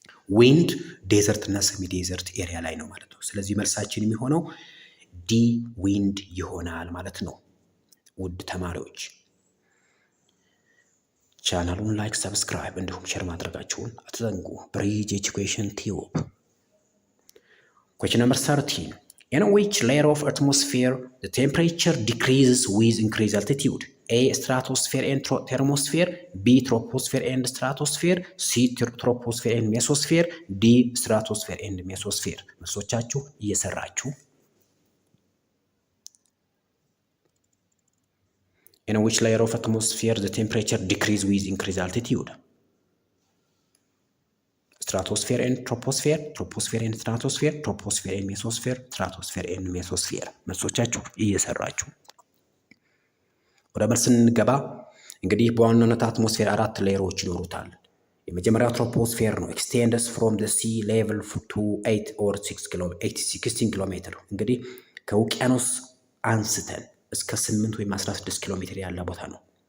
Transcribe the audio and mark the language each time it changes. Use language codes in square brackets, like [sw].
[am] ዊንድ ዴዘርት እና ሰሚ ዴዘርት ኤሪያ ላይ ነው ማለት ነው። ስለዚህ መልሳችን የሚሆነው ዲ ዊንድ ይሆናል ማለት ነው። ውድ ተማሪዎች ቻናሉን ላይክ፣ ሰብስክራይብ እንዲሁም ሼር ማድረጋችሁን አትዘንጉ። ብሪጅ ኤጁኬሽን ቲዩብ። [en] question number 13 in which layer of atmosphere the temperature decreases with increased altitude? A stratosphere and thermosphere, B troposphere and stratosphere, C troposphere and mesosphere, D stratosphere and mesosphere። [am] መልሶቻችሁ እየሰራችሁ [en] in which layer of atmosphere the temperature decreases with increased altitude? Stratosphere and troposphere, troposphere and stratosphere, troposphere and mesosphere, stratosphere and mesosphere። [am] መልሶቻችሁ እየሰራችሁ ወደ መልስ ስንገባ እንግዲህ በዋናነት አትሞስፌር 4 ሌየሮች ይኖሩታል። የመጀመሪያው ትሮፖስፌር ነው። [en] ኤክስቴንድስ ፍሮም ዘ ሲ ሌቭል ቱ 8 or 16 [am] ኪሎ ሜትር። እንግዲህ ከውቅያኖስ አንስተን እስከ 8 ወይም 16 ኪሎ ሜትር ያለ ቦታ ነው።